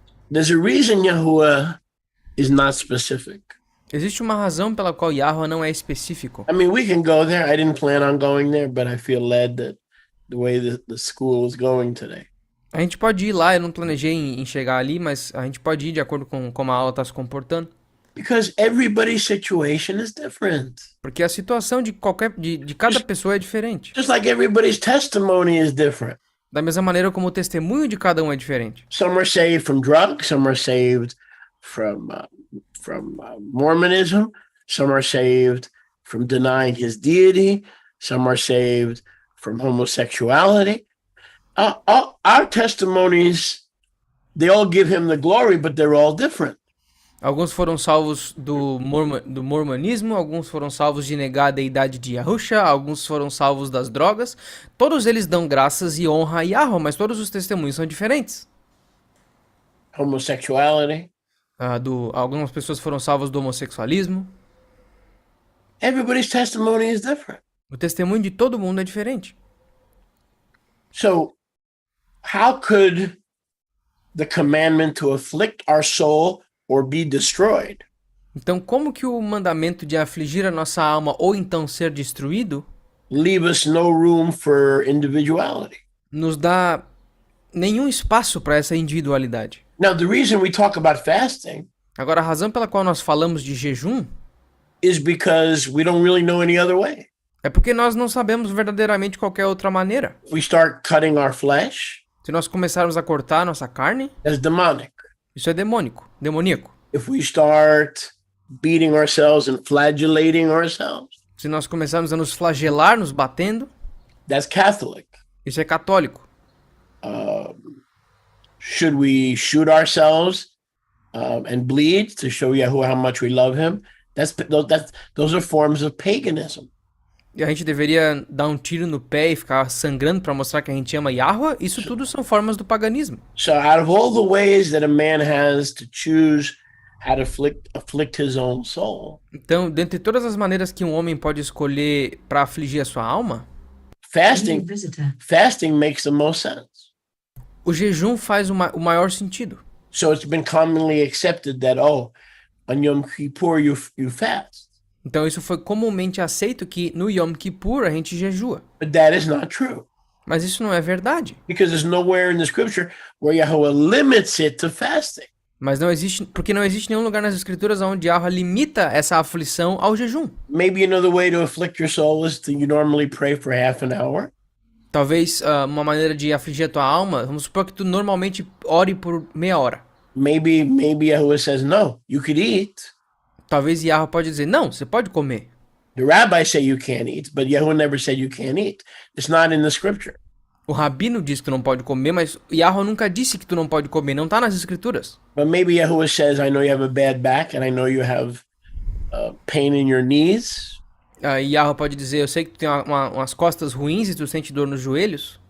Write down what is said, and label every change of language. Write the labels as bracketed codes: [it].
[en] There's a reason Yahuwah is not specific. [pt] existe uma razão pela qual Yahweh não é específico. [en] I mean, we can go there. I didn't plan on going there, but I feel led that the way the school is going today. [pt] A gente pode ir lá, eu não planejei em chegar ali, mas a gente pode ir de acordo com como a aula está se comportando. [en] Because everybody's situation is different. [pt] Porque a situação de cada pessoa é diferente. [en] Just like everybody's testimony is different. [pt] Da mesma maneira como o testemunho de cada um é diferente. [en] Some are saved from drugs. Some are saved from Mormonism. Some are saved from denying his deity. Some are saved from homosexuality. Our testimonies, they all give him the glory, but they're all different. [pt] Alguns foram salvos do mormonismo, alguns foram salvos de negar a deidade de Yahusha, alguns foram salvos das drogas. Todos eles dão graças e honra a Yahweh, mas todos os testemunhos são diferentes. [en] Homosexuality. [pt] Algumas pessoas foram salvas do homossexualismo. [en] Everybody's testimony is different. [pt] O testemunho de todo mundo é diferente. [en] So, how could the commandment to afflict our soul or be destroyed [pt] Então, como que o mandamento de afligir a nossa alma ou então ser destruído [en] leave us no room for individuality? [pt] nos dá nenhum espaço para essa individualidade? [en] Now, the reason we talk about fasting [pt] Agora, a razão pela qual nós falamos de jejum [en] is because we don't really know any other way. [pt] é porque nós não sabemos verdadeiramente qualquer outra maneira. [en] If we start cutting our flesh, [pt] Se nós começarmos a cortar a nossa carne, [en] that's demonic. [pt] isso é demoníaco. [en] If we start beating ourselves and flagellating ourselves, [pt] Se nós começarmos a nos flagelar, nos batendo, [en] that's Catholic. [pt] isso é católico. [en] Should we shoot ourselves and bleed to show Yahuwah how much we love him? Those are forms of paganism. [pt] E a gente deveria dar um tiro no pé e ficar sangrando para mostrar que a gente ama Yahweh? Isso tudo são formas do paganismo. [en] So out of all the ways that a man has to choose how to afflict his own soul. [pt] Então, dentre todas as maneiras que um homem pode escolher para afligir a sua alma, [en] Fasting makes the most sense. [pt] o jejum faz o maior sentido. [en] So it's been commonly accepted that, on Yom Kippur you fast. [pt] Então isso foi comumente aceito que no Yom Kippur a gente jejua. [en] But that is not true. [pt] Mas isso não é verdade. [en] Because there's nowhere in the scripture where Yahweh limits it to fasting. [pt] Mas não existe, porque não existe nenhum lugar nas escrituras onde Yahweh limita essa aflição ao jejum. [en] Maybe another way to afflict your soul is to you normally pray for half an hour. [pt] Talvez uma maneira de afligir a tua alma, vamos supor que tu normalmente ore por meia hora. [en] Maybe Yahweh says, no, you could eat. [pt] Talvez Yahweh pode dizer, não, você pode comer. [en] The rabbis say you can't eat, but Yahweh never said you can't eat. It's not in the scripture. [pt] O rabino diz que tu não pode comer, mas Yahweh nunca disse que tu não pode comer, não está nas escrituras. [en] But maybe Yahweh says, I know you have a bad back and I know you have pain in your knees. [pt] E Yahweh pode dizer, eu sei que tu tem umas costas ruins e tu sente dor nos joelhos.